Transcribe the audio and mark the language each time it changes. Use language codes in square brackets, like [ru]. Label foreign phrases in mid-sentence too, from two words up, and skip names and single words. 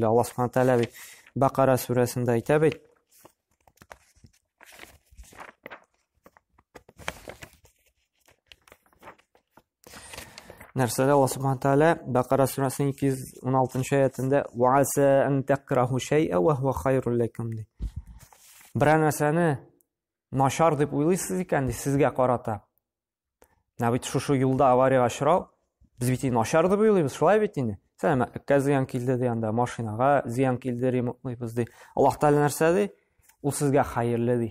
[tt] Алла [ar] سبحانه وتعالى [tt] бит Бакара сүрәсендә әйтә бит: нәрсәдә Алла [ar] سبحانه وتعالى [tt] Бакара сүрәсенең 216 аятында [ar] «وعسى أن تكرهوا شيئا وهو خير لكم» [tt] ди. Бер нәрсәне начар дип уйлыйсыз икән ди сезгә карата. Бит шушы юлда авария очрау, без бит начар дип уйлыйбыз, шулай бит инде. Сәламәткә зыян килде дигәндә, машинага зыян килде, ремонтлыйбыз ди. Аллаһ Тәгалә нәрсә ди? Ул сезгә хәерле ди.